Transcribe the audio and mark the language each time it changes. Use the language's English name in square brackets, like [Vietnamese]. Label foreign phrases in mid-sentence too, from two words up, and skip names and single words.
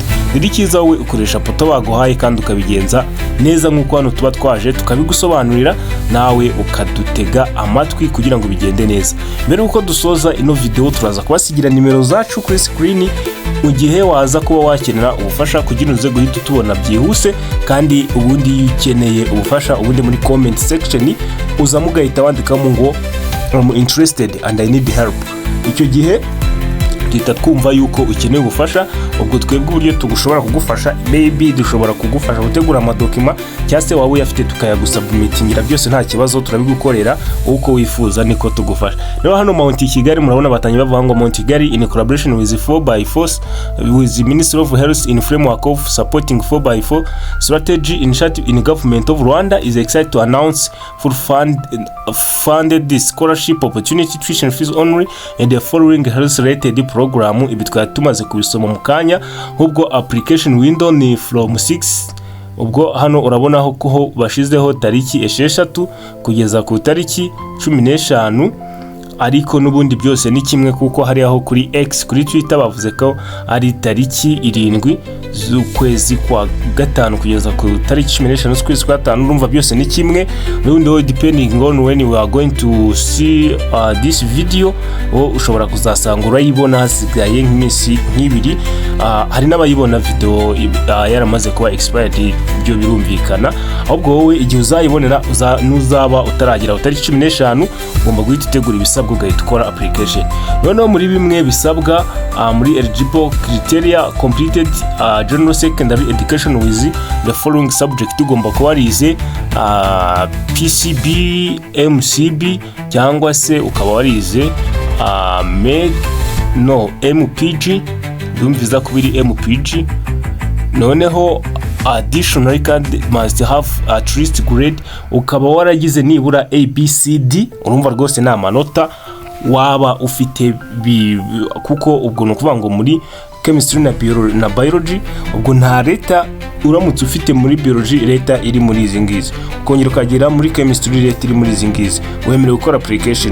[Kinyarwanda] Rero kiza wowe ukoresha poto baguhaye kandi ukabigenza neza nk'uko hano tuba twaje tukabigusobanurira, nawe ukadutega amatwi kugira ngo bigende neza. Mbere uko dusoza ino video turaza kubasigira nimero zacu kuri screen, mu gihe waza kuba wakenera ubufasha kugira uze guhita tubona byihuse. Kandi ubundi iyo ukeneye ubufasha, ubundi muri [English] comment section [Kinyarwanda] uza mugahita wandikamo ngo [English] I'm interested and I need help. [Kinyarwanda] Icyo gihe duhita twumva yuko ukeneye ubufasha, ubwo twebwe uburyo tugushobora kugufasha, maybe dushobora kugufasha gutegura amadokima cyangwa se wawe uyafite tukayagusubmitingira, byose nta kibazo turabigukorera uko wifuza niko tugufasha. Rero hano Mount Kigali murabona batanye bavuga ngo [English] Mount Kigali in collaboration with 4x4 with the Ministry of Health in framework of supporting 4x4 strategy initiative in government of Rwanda is excited to announce full funded the scholarship opportunity tuition fees only and the following health related program. [Kinyarwanda] Ibi twari tumaze kubisoma mu kanya, ubwo [English] application window [Kinyarwanda] ni from 6. Ubwo hano urabona ko bashizeho tariki 6 kugeza ku tariki 15 ariko n'ubundi byose ni kimwe kuko hari aho kuri X kuri Twitter bavuze ko ari tariki 7 z'ukwezi kwa gatanu kugeza ku tariki 15 z'ukwezi kwa gatanu. Urumva byose ni kimwe, n'ubundi [English] depending on when you are going to see this video [Kinyarwanda] ushobora kuzasanga urayibona hasigaye nk'iminsi nk'ibiri. Hari n'abayibona video yaramaze kuba expired, byo birumvikana. Ahubwo wowe igihe uzayibonera nuzaba utaragira utariki 15 ugomba guhita utegura ibisabwa ugahita ukora application. Noneho muri bimwe bisabwa muri [English] eligible criteria completed general secondary education with the following subject, [Kinyarwanda] ugomba kuba warize PCB, MCB cyangwa se ukaba warize MPG, ndumviza kubiri MPG. [English] Noneho additional card must have at least grade, [Kinyarwanda] ukaba waragize nibura ABCD. Urumva rwose nta manota waba ufite kuko ubwo no kuvuga ngo muri chemistry na biology ubwo nta leta uramutse ufite muri biology leta iri muri izi ngizi, ukongera ukagira muri chemistry leta iri muri izi ngizi, wemerewe gukora application.